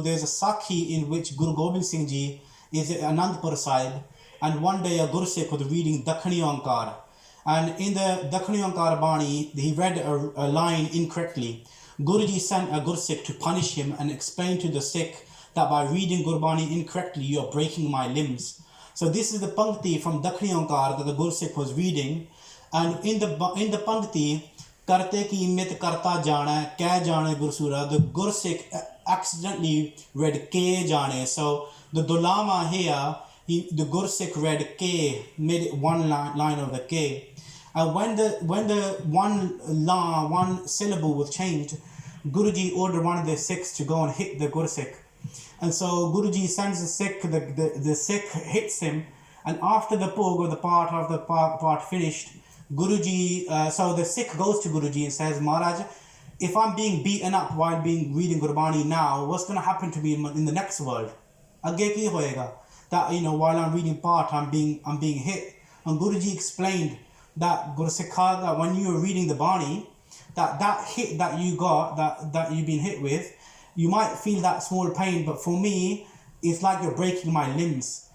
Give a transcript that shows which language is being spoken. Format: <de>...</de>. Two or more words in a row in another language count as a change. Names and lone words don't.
<en>There's a Sakhi in which Guru Gobind Singh Ji is at Anandpur Sahib, and one day a Guru Sikh was reading Dakhani Onkar, and in the Dakhani Onkar Bani, he read a line incorrectly. Guruji sent a Guru Sikh to punish him and explain to the Sikh that by reading Gurbani incorrectly, you are breaking my limbs. So this is the Pankti from Dakhani Onkar that the Guru Sikh was reading, and in the Pankti,</en> <pa>ਕਰਤੇ ਕੀ ਮਿਤਿ ਕਰਤਾ ਜਾਣੈ, ਕੈ ਜਾਣੈ ਗੁਰ ਸੂਰਾ,</pa> <en>the Guru Sikh accidentally read</en> <pa>ਕੇ ਜਾਣੇ.</pa> <en>So the Dulama here, the Guru Sikh read ke, made it one line of the ke. And when the one syllable was changed, Guruji ordered one of the Sikhs to go and hit the Guru Sikh. And so Guruji sends the Sikh, the Sikh hits him, and after the Pog or the part finished, Guruji, so the Sikh goes to Guruji and says, Maharaj, if I'm being beaten up while reading Gurbani now, what's going to happen to me in the next world?</en> <pa>ਅੱਗੇ ਕੀ ਹੋਏਗਾ?</pa> <en>That, while I'm reading part, I'm being hit. And Guruji explained that Guru Sikha, that when you were reading the Bani, that hit that you got, that you've been hit with, you might feel that small pain, but for me, it's like you're breaking my limbs.</en>